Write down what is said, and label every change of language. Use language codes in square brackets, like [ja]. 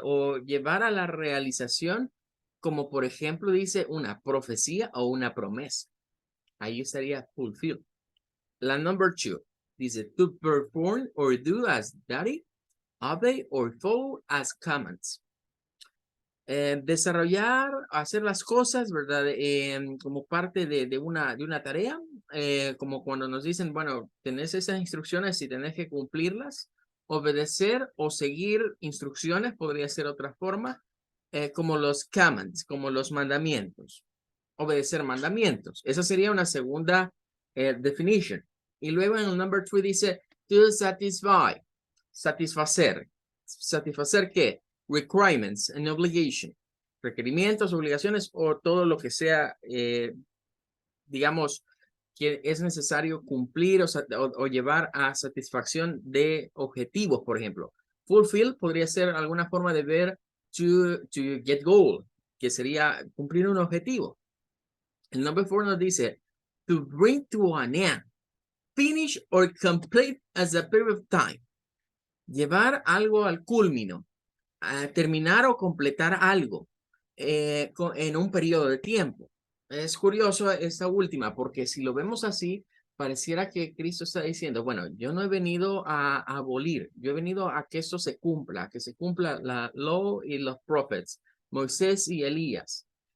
[es] O llevar a la realización, como por ejemplo dice una profecía o una promesa. Ahí estaría fulfill. La [en] number 2 [es] dice [en] to perform or do as daddy, obey or follow as commands. [es] Desarrollar, hacer las cosas, ¿verdad? Como parte de una tarea, como cuando nos dicen, bueno, tenés esas instrucciones y tenés que cumplirlas, obedecer o seguir instrucciones, podría ser otra forma, como los commands, como los mandamientos, obedecer mandamientos. Esa sería una segunda definition. Y luego en el number 3 dice, [en] to satisfy, [es] satisfacer. ¿Satisfacer qué? [en] Requirements and obligation, [es] requerimientos, obligaciones o todo lo que sea, digamos, que es necesario cumplir o llevar a satisfacción de objetivos, por ejemplo. Fulfill podría ser alguna forma de ver [en] to get goal, [es] que sería cumplir un objetivo. El number 4 nos dice [en] to bring to an end, finish or complete as a period of time. [es] Llevar algo al culmino, terminar o completar algo en un periodo de tiempo. Es curioso esta última, porque si lo vemos así, pareciera que Cristo está diciendo, bueno, yo no he venido a abolir, yo he venido a que esto se cumpla, que se cumpla la law y los prophets, Moisés y Elías.